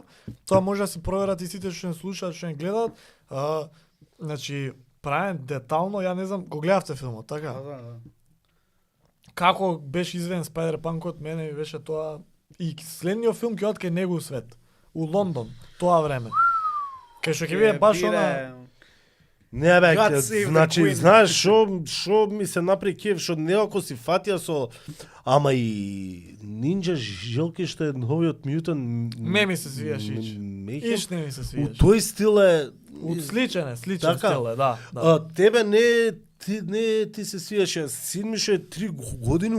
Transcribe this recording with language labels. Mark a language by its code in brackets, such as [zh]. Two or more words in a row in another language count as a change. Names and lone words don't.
[mk] Тоа може да си проверат и сите што не слушаат, што не гледаат. Значи, правен детално, ја не знам, го гледавте филмот, така? Да. Како беше изведен Спајдер Панкот, мене ми беше тоа и следниот филм ќе од кај негов свет. У Лондон, тоа време. Кај што ќе биде баш она... Не бе, [en] God save the [mk] значи, [en] queen. [mk] знаеш шо ми се направи кеф, што некако си фатија со ама и Нинџа Желки што е новиот Мјутан. Не ми се свиеш ич. Мејхем. Иш не ми се У свиеш. тој стил е Сличен Така. стил е, да. да. тебе ти се свиеше, син ми што е 3 години,